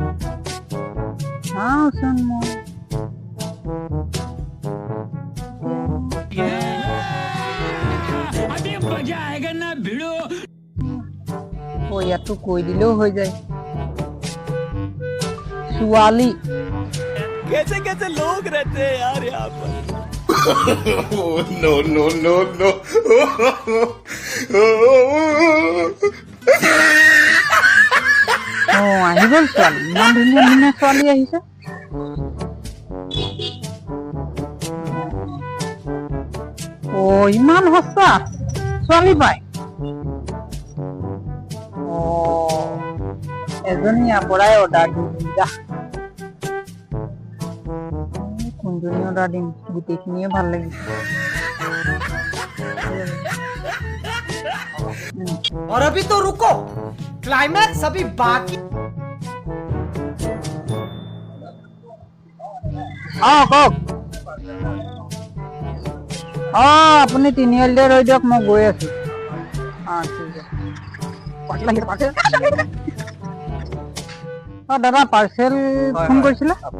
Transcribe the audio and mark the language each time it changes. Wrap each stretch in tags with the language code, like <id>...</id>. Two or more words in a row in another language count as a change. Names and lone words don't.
<as>চাওঁচোন মই ইয়াতো কৈ দিলেও হৈ যায়। ছোৱালী</as> <hi>कैसे कैसे लोग रहते हैं यार यहाँ पर। नो</hi> <as>আহি গ'ল ছোৱালী। ইমান ধুনীয়া ধুনীয়া ছোৱালী আহিছে। ইমান সস্তা ছোৱালী পাই। এজনী ইয়াৰ পৰাই অৰ্ডাৰ দিম। কোনজনী অৰ্ডাৰ দিম? গোটেইখিনিয়ে ভাল লাগিছে।</as> <hi>और अभी तो रुको, क्लाइमैक्स अभी बाकी।</hi> <as>কওক। আপুনি তিনিআলিতে ৰৈ দিয়ক, মই গৈ আছো। ঠিক আছে। দাদা পাৰ্চেল ফোন কৰিছিলে?</as>